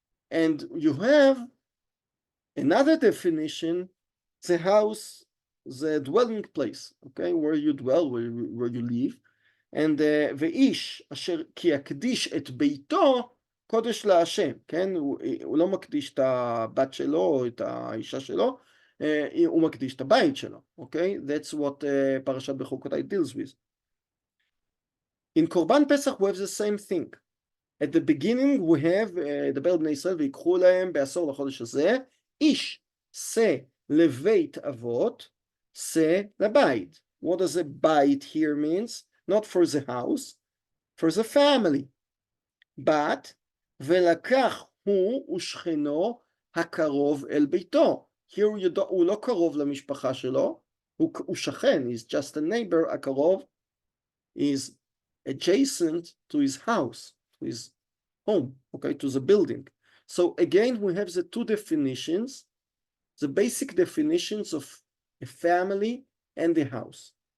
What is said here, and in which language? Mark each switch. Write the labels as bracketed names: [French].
[English] And you have another definition, the house, the dwelling place, okay, where you dwell, where you live, [Hebrew] and ואיש אשר כי יקדיש את ביתו קודש להשם, כן, הוא לא מקדיש את הבת שלו או את האישה שלו, הוא מקדיש את הבית שלו, [English] okay, that's what [Hebrew] פרשת בחוקותיי [English] deals with. In קורבן פסח we have the same thing. At the beginning we have, [Hebrew] דבר בני ישראל ויקחו להם בעשור לחודש הזה, איש שא לבית אבות, שא לבית. [English] What does a bite here means? Not for the house, for the family. [Hebrew] But ולקח הוא ושכנו הקרוב אל ביתו. Here הוא לא קרוב למשפחה שלו, הוא שכן, [English] he's just a neighbor, [Hebrew] הקרוב [English] is adjacent to his house, to his home, okay, to the building. So again, we have the two definitions, the basic definitions of a family and a house.